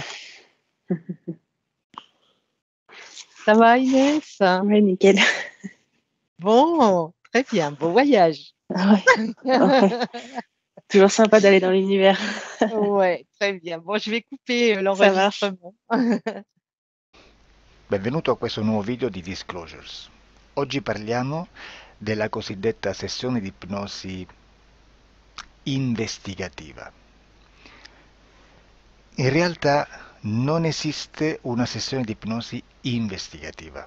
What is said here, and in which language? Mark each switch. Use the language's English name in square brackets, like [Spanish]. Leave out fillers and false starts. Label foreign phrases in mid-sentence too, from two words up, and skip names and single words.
[French] Ça va, Inès? Ouais, nickel. Bon, très bien, bon voyage. Ah ouais, ouais. Toujours sympa d'aller dans l'univers. Ouais, très bien. Bon, je vais couper Ça marche. l'enregistrement. [Italian] Benvenuto a questo nuovo video di Disclosures. Oggi parliamo della cosiddetta sessione di ipnosi investigativa. In realtà non esiste una sessione di ipnosi investigativa.